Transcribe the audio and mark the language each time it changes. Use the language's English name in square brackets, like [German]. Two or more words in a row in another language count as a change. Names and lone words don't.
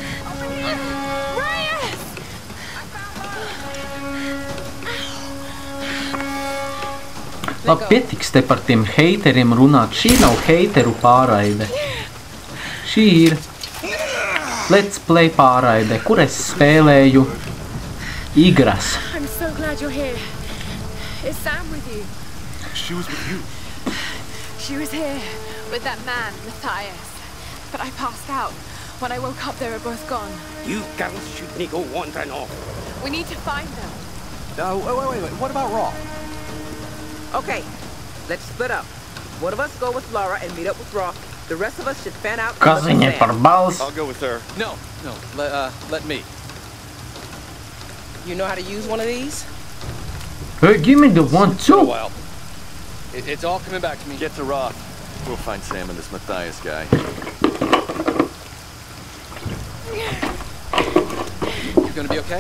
[Latvian] Labi, pietiks te par tiem heiteriem runāt. Šī nav heiteru pārraide. Šī ir [English] Let's Play [Latvian] pārraide, kur es spēlēju igras. [English] I'm so glad you're here. Is Sam with you? She was with you. She was here with that man, Matthias. But I passed out. When I woke up, they were both gone. You girls shouldn't go wandering off. We need to find them. Wait. What about Raw? Okay, let's split up. One of us go with Laura and meet up with Roth. The rest of us should fan out. [Latvian] Kas viņa par balss? [English] I'll go with her. No. Let me. You know how to use one of these? Hey, give me the one It's been a too. while. It's all coming back to me. Get to Roth. We'll find Sam and this Matthias guy. You gonna be okay?